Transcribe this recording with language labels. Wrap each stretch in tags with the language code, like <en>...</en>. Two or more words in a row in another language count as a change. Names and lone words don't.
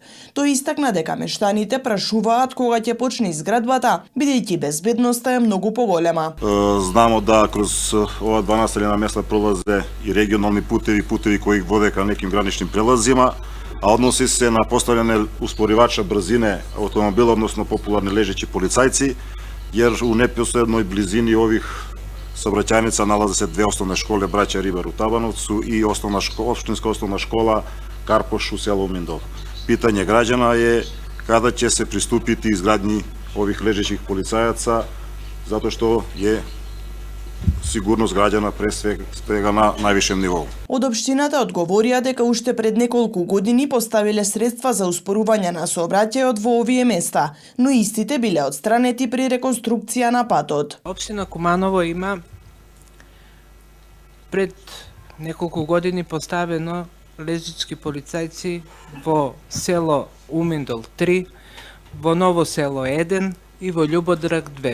<mk>Тој истакна дека мештаните прашуваат кога ќе почне изградбата, бидејќи безбедноста е многу поголема.</mk> <sr>Знамо да кроз ова 2 населена места пролазе и регионални путеви кои воде кај неким гранични прелазима, а односи се на поставljане успоривача брзине автомобила, односно популарни лежечи полицајци, jer u neposrednoj blizini ovih saobraćajnica nalaze se 2 osnovne škole Braća Ribar u Tabanovcu i opštinska osnovna škola Karpoš u selu Umindol. Pitanje građana je kada će se pristupiti izgradnji ovih ležećih policajaca, zato što je сигурност граѓана пред свега на највишем ниво.</sr> <mk>Од општината одговорија дека уште пред неколку години поставиле средства за успорување на сообраќајот во овие места, но истите биле отстранети при реконструкција на патот. Општина Куманово има пред неколку години поставено лежички полицајци во село Уминдол 3, во Ново село 1 и во Љубодраг 2.</mk>